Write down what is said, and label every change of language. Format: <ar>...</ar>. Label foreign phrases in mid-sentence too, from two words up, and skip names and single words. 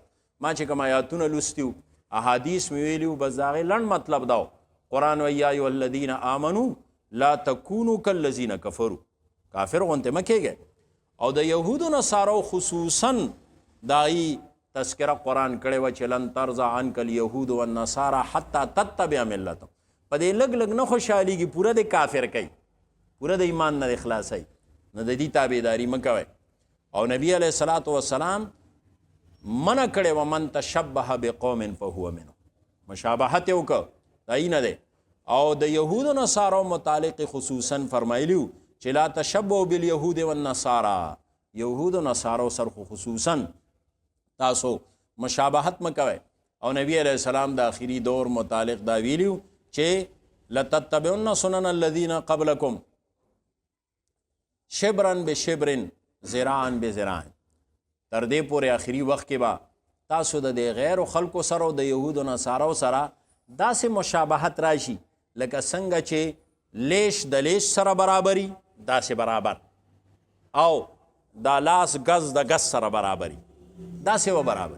<ps>ما چې کوم آیاتونه لوستي وو، احادیث مې ویلي وو، بس د هغې لنډ مطلب دا و. قرآن وایي</ps> <ar>یا ایها الذین آمنوا لا تکونوا کالذین کفروا،</ar> <ps>کافر غوندې مه کېږئ. او د یهودو نصارو خصوصا د هغې تذکره قرآن کړې وه چې</ps> <ar>لن ترضى عنک الیهود والنصارى حتی تتبع ملتهم.</ar> <ps>په دې لږ لږ نه خوشحالېږي، پوره د کافر کوي، پوره د ایمان نه خلاصوي، نو د دې تابعداري مه کوئ. او نبی علیه الصلاة والسلام منع کړی و</ps> <ar>من تشبه بقوم فهو منهم،</ar> <ps>مشابهت یې وکړه، دا یې نه دی. او د یهودو نصارو متعلق خصوصا فرمایلی و چې</ps> <ar>لا تشبهوا بالیهود والنصارى،</ar> <ps>یهودو نصارو سره خصوصا تاسو مشابهت مه کوئ. او نبی علیه السلام د آخري دور متعلق دا ویلی و چې</ps> <ar>لتتبعن سنن الذین قبلکم شبرا بشبر ذراعا بذراع.</ar> <ps>تر دې پورې آخري وخت کې به تاسو د دې غیرو خلکو سره او د یهودو نصارو سره داسې مشابهت راشي لکه څنګه چې لیش د لیش سره برابري، داسې برابر، او دا لاس گز د گز سره برابري، داسې و برابر.</ps>